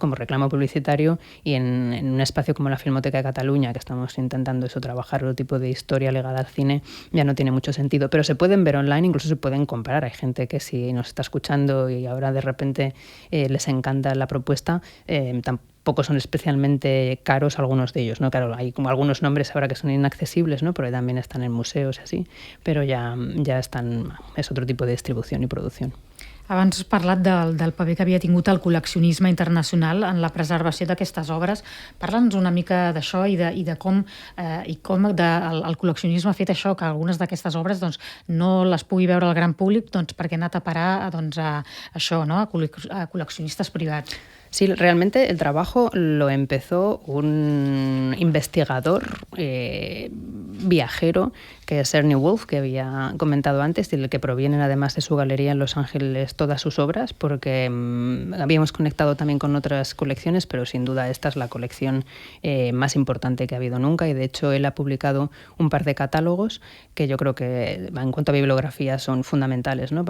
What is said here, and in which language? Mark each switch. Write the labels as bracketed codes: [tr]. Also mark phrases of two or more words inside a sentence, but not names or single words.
[es] Como reclamo publicitario, y en un espacio como la Filmoteca de Cataluña, que estamos intentando eso, trabajar otro tipo de historia ligada al cine, ya no tiene mucho sentido. Pero se pueden ver online, incluso se pueden comprar. Hay gente que si nos está escuchando y ahora de repente les encanta la propuesta, tampoco son especialmente caros algunos de ellos, ¿no? Claro, hay como algunos nombres ahora que son inaccesibles, ¿no? Porque también están en museos y así, [ca] però ja estan, és [es] otro tipo de [ca] distribució i producció. Abans has parlat del paper que havia tingut el col·leccionisme internacional en la preservació d'aquestes obres. Parla'ns una mica d'això i de com el col·leccionisme ha fet això, que algunes d'aquestes obres doncs, no les pugui veure el gran públic perquè ha anat a parar a això, no? A col·leccionistes privats. Sí, [es] realmente el trabajo lo empezó un investigador viajero, que es Ernie Wolf, que había comentado antes, del que provienen además de su galería en Los Ángeles todas sus obras, porque habíamos conectado también con otras colecciones, pero sin duda esta es la colección más importante que ha habido nunca, y de hecho él ha publicado un par de catálogos que yo creo que en cuanto a bibliografía son fundamentales, ¿no?